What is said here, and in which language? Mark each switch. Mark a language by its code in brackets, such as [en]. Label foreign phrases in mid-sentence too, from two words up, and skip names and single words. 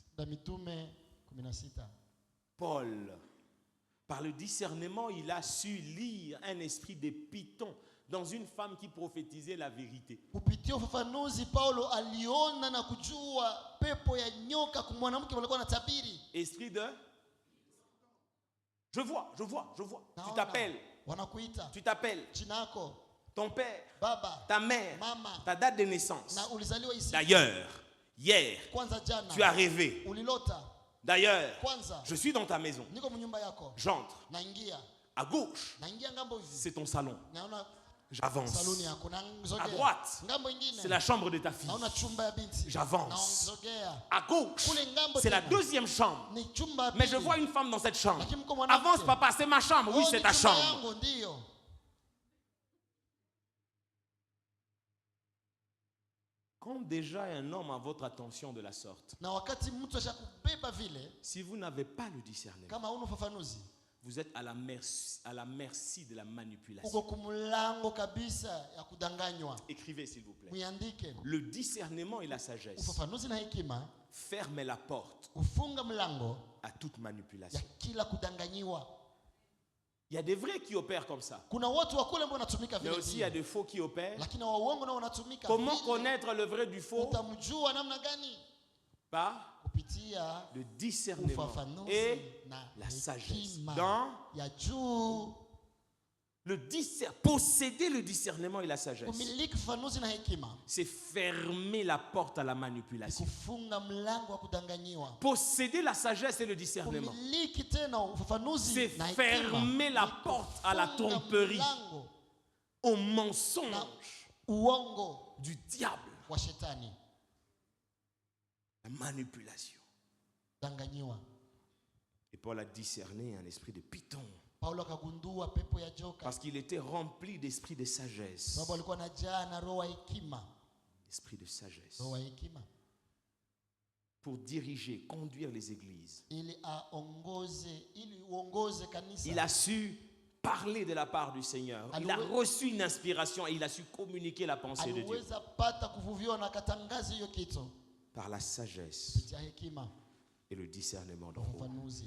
[sw] Da Mitume 16. [fr] Paul, par le discernement, il a su lire un esprit de python dans une femme qui prophétisait la vérité. [sw] Kupitia ufafanuzi Paulo aliona na kujua pepo ya nyoka kwa mwanamke alikuwa anatabiri. [fr] Esprit de... Je vois. Tu [sw] Naona, [fr] t'appelles. [sw] wanakuita [fr] Tu t'appelles. [sw] jina lako, [fr] Ton père, [sw] baba, [fr] ta mère, [sw] mama, [fr] ta date de naissance. [sw] na ulizaliwa isi. [fr] D'ailleurs, hier, [sw] Kwanza jana [fr] tu as rêvé. [sw] ulilota. [fr] D'ailleurs, [sw] Kwanza [fr] je suis dans ta maison. [sw] niko mnyumba yako, [fr] J'entre. [sw] naingia [fr] À gauche, [sw] ngambo hivi, [fr] c'est ton salon. [sw] naona [fr] J'avance. [sw] saluni yako, na nzogea. [fr] À droite, [sw] Ngambo ingine [fr] c'est la chambre de ta fille. [sw] naona chumba ya binti, [fr] J'avance. [sw] na nzogea. [fr] À gauche, [sw] Kule ngambo [fr] c'est la [sw] tena [fr] deuxième chambre. [sw] ni chumba ya [fr] Mais je [sw] pili. [fr] vois une femme dans cette chambre. [sw] Lakini mko mwanamke. [fr] Avance, papa, c'est ma chambre. Oui, [sw] Oh, [fr] c'est [sw] ni [fr] ta [sw] chumba [fr] chambre. [sw] yangu, ndio. [fr] Quand déjà un homme a votre attention de la sorte, [sw] Na wakati mtu ashakubeba vile, [fr] si vous n'avez pas le discernement, [sw] kama huna ufafanuzi, [fr] vous êtes à la merci de la manipulation. [sw] uko kumlango kabisa ya kudanganywa. [fr] Écrivez, s'il vous plaît. [sw] Muiandike. [fr] Le discernement et la sagesse [sw] Ufafanuzi na hekima [fr] ferment la porte [sw] ufunga mlango [fr] à toute [sw] ya [fr] manipulation. [sw] kila kudanganyiwa. [fr] Il y a des vrais qui opèrent comme ça. [sw] Kuna watu wa kule ambao wanatumika [fr] Mais [sw] vile [fr] aussi il y a [sw] vile, [fr] des faux qui opèrent. [sw] lakini wa uongo nao wanatumika [fr] Comment [sw] vile. [fr] connaître le vrai du faux? [sw] Utamjua namna gani? [fr] Par [sw] Kupitia [fr] le discernement [sw] ufafanuzi [fr] et [sw] na [fr] la sagesse. [sw] hekima [fr] Dans [sw] ya juu. [fr] posséder le discernement et la sagesse, [sw] Kumiliki ufafanuzi na hekima [fr] c'est fermer la porte à la [sw] ni [fr] manipulation. [sw] kufunga mlango wa kudanganyiwa. [fr] Posséder la sagesse et le discernement, [sw] Kumiliki tena ufafanuzi [fr] c'est [sw] na hekima [fr] fermer la [sw] ni [fr] porte à la [sw] kufunga [fr] tromperie, [sw] mlango [fr] au [sw] na [fr] mensonge [sw] uongo [fr] du diable, [sw] wa shetani, [fr] la manipulation. [sw] danganyiwa. [fr] Et Paul a discerné un esprit de python [sw] Paulo akagundua pepo ya joka, [fr] parce qu'il était rempli d'esprit de sagesse. [sw] sababu alikuwa anajaa na roho ya hekima, [fr] Esprit de sagesse. [sw] roho ya hekima, [fr] Pour diriger, conduire les églises. [sw] ili uongoze kanisa. [fr] Il a su parler de la part du Seigneur. Il a reçu une inspiration et il a su communiquer la pensée de Dieu. [sw] Aliweza pata kuvuviwa na katangaza hiyo kitu [fr] Par la sagesse [sw] kupitia hekima [fr] et le discernement de [sw] na [fr] Dieu. [sw] ufafanuzi.